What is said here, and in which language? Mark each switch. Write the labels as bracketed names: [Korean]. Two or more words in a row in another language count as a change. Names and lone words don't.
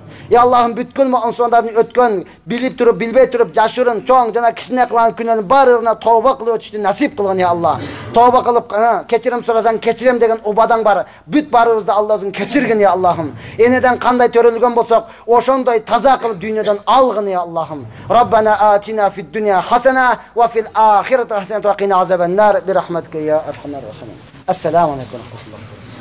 [Kyrgyz] Я Аллахым, бүткүл мусулмандардын өткөн, билип туруп, билбей туруп, жашырын, чоң жана кичине кылган күнөөнүн баарына тооба кылып өтүштү насип кылгын, [Arabic] يا الله. [Kyrgyz] Тооба кылып, кечирим сурасаң кечирем деген убадаң бар. Бүт баарыбызды Аллахым кечиргин, я Аллахым. Энеден кандай төрөлгөн болсок, ошондой таза кылып дүйнөдөн алгын, я Аллахым. [Arabic] ربنا آتنا في الدنيا حسنة وفي الآخرة حسنة وقنا عذاب النار برحمتك يا أرحم الراحمين. السلام عليكم ورحمة الله.